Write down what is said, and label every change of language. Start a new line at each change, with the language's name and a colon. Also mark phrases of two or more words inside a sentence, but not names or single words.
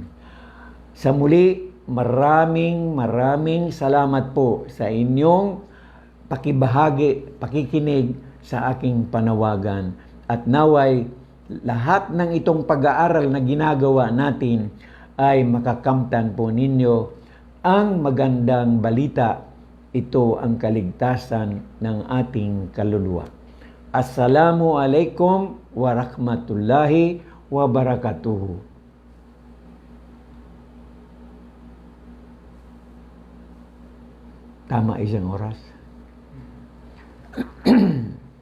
Filipino: Sa muli, maraming salamat po sa inyong pakibahagi, pakikinig sa aking panawagan. At naway, lahat ng itong pag-aaral na ginagawa natin ay makakamtan po ninyo ang magandang balita. Ito ang kaligtasan ng ating kaluluwa.
Arabic: السلام عليكم ورحمة الله وبركاته.
Filipino: Tama isang oras.